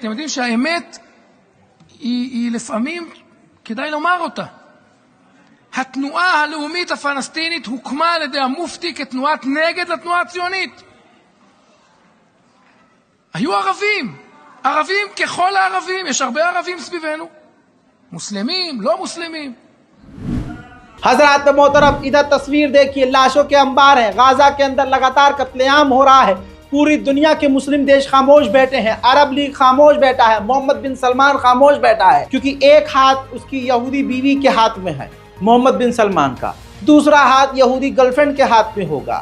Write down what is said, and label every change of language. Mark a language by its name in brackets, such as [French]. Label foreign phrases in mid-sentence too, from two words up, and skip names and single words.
[Hebrew] אתם יודעים שהאמת היא לפעמים כדאי לומר אותה. התנועה הלאומית הפלסטינית הוקמה על ידי המופתי כתנועת נגד לתנועה הציונית. היו ערבים, ערבים ככל הערבים, יש הרבה ערבים סביבנו, [Hindi] मुस्लिम, लो मुस्लिम। हजरात मोहतरम, इधर तस्वीर देखिए, लाशों के अंबार हैं। गाजा के अंदर लगातार कत्लेआम हो रहा है। पूरी दुनिया के मुस्लिम देश खामोश बैठे हैं, अरब लीग खामोश बैठा है, मोहम्मद बिन सलमान खामोश बैठा है, क्योंकि एक हाथ उसकी यहूदी बीवी के हाथ में है मोहम्मद बिन सलमान का, दूसरा हाथ यहूदी गर्लफ्रेंड के हाथ में होगा।